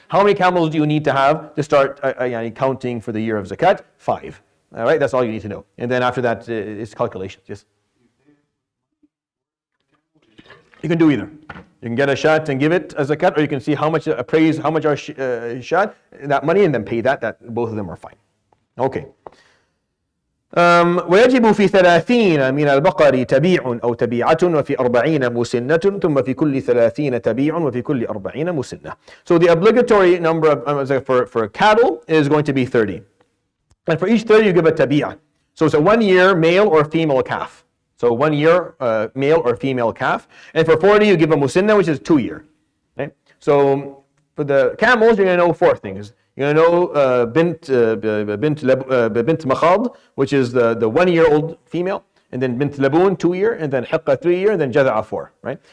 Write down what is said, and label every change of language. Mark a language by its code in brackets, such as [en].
[en] How many camels do you need to have to start counting for the year of zakat? 5. All right, that's all you need to know. And then after that, it's calculations. Yes. You can do either. You can get a shat and give it as zakat, or you can see how much are shat, that money, and then pay that. Both of them are fine. Okay. [ar] ويجب في 30 من البقر تبيع أو تبيعة وفي 40 مسنة ثم في كل 30 تبيع وفي كل 40 مسنة. [en] So the obligatory number for cattle is going to be 30. And for each 30 you give a tabi'ah. So it's a 1-year male or female calf. So 1 year male or female calf. And for 40 you give a musinna, which is 2-year. Okay? So for the camels you're going to know 4 things. You're going to know bint makhad, which is the 1-year-old female, and then bint laboon, 2-year, and then hiqqa, 3-year, and then jad'a, 4. Right?